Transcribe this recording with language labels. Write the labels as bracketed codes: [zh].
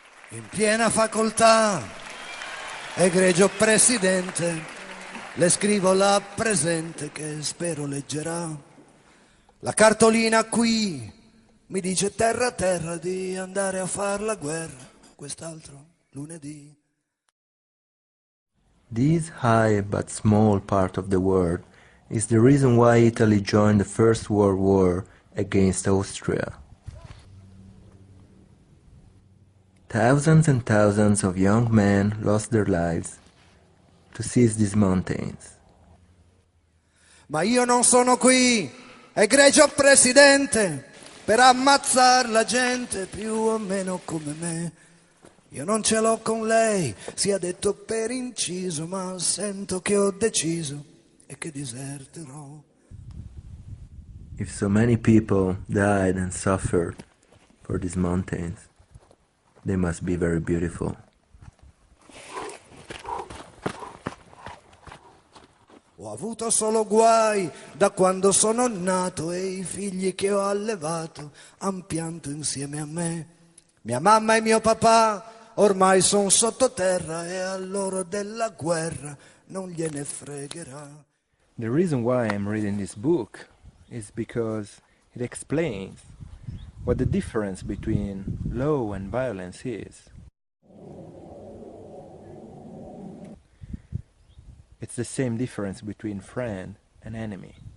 [it] In piena facoltà, egregio presidente, le scrivo la presente che spero leggerà. La cartolina qui mi dice terra terra di andare a far la guerra quest'altro lunedì. [en] This high but small part of the world is the reason why Italy joined the First World War against Austria. Thousands and thousands of young men lost their lives to seize these mountains. [it] Ma io non sono qui, egregio presidente, per ammazzar la gente più o meno come me. Io non ce l'ho con lei, sia detto per inciso, ma sento che ho deciso e che diserterò. [en] If so many people died and suffered for these mountains, they must be very beautiful. [it] Ho avuto solo guai da quando sono nato e i figli che ho allevato han pianto insieme a me. Mia mamma e mio papà ormai son sottoterra e a loro della guerra non gliene fregherà. [en] The reason why I'm reading this book is because it explains what the difference between law and violence is. It's the same difference between friend and enemy.